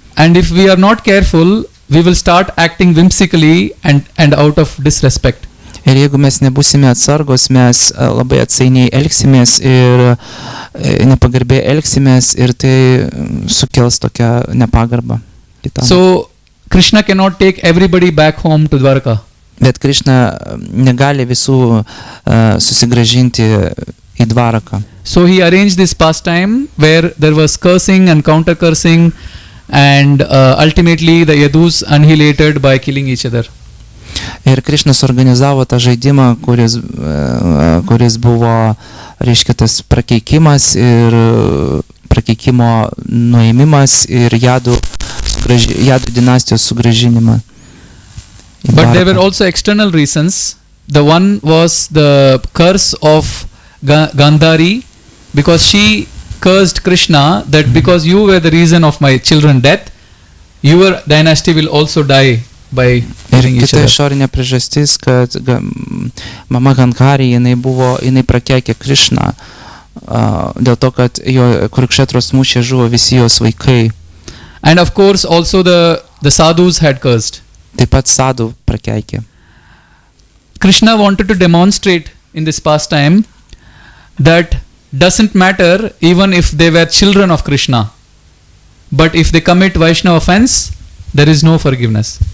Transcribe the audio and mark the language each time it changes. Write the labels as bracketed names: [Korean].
[English] And if we are not careful, we will start acting whimsically and out of disrespect. [Lithuanian] Ir jeigu mes nebūsime atsargos, mes labai atsainiai elgsimės ir nepagarbiai elgsimės, ir tai sukels tokią nepagarbą kitam. [English] So Krishna cannot take everybody back home to Dwarka. [Lithuanian] Bet Krishna negali visų susigrąžinti į Dvaraką. [English] So he arranged this pastime where there was cursing and counter cursing, and ultimately the Yadus annihilated by killing each other. [Lithuanian] Ir Krishnas organizavo tą žaidimą, kuris buvo, reiškia, tas prakeikimas ir prakeikimo nuėmimas ir jadų dinastijos sugrąžinimą. [English] But there were also external reasons. The one was the curse of Gandhari, because she cursed Krishna that because you were the reason of my children's death, your dynasty will also die by killing each [Lithuanian] Kita [English] other. [Lithuanian] išorinė priežastis, kad mama Gandhari, jinai prakeikė Krishną dėl to, kad jo Kurukšetros mūšyje žuvo visi jos vaikai. [English] And of course also the sadhus had cursed. [Lithuanian] Taip pat sadų prakeikė. [English] Krishna wanted to demonstrate in this pastime that doesn't matter even if they were children of Krishna, but if they commit Vaishnava offense, there is no forgiveness.